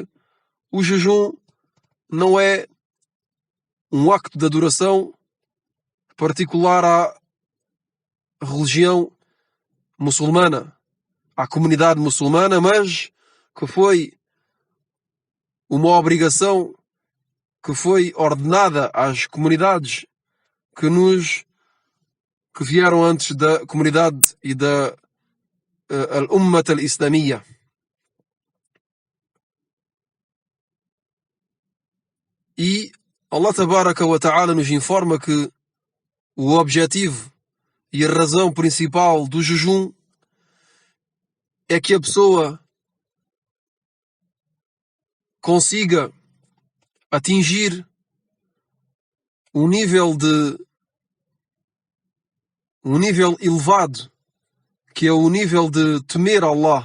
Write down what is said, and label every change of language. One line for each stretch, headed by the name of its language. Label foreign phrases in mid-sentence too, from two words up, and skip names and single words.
Portuguese: o jejum não é um acto de adoração particular à religião muçulmana, à comunidade muçulmana, mas que foi uma obrigação que foi ordenada às comunidades que vieram antes da comunidade e da
Arabic: الأمة الإسلامية.
Portuguese: E
Arabic: الله تبارك وتعالى
Portuguese: nos informa que o objetivo e a razão principal do jejum é que a pessoa consiga atingir um nível elevado, que é o nível de temer Allah.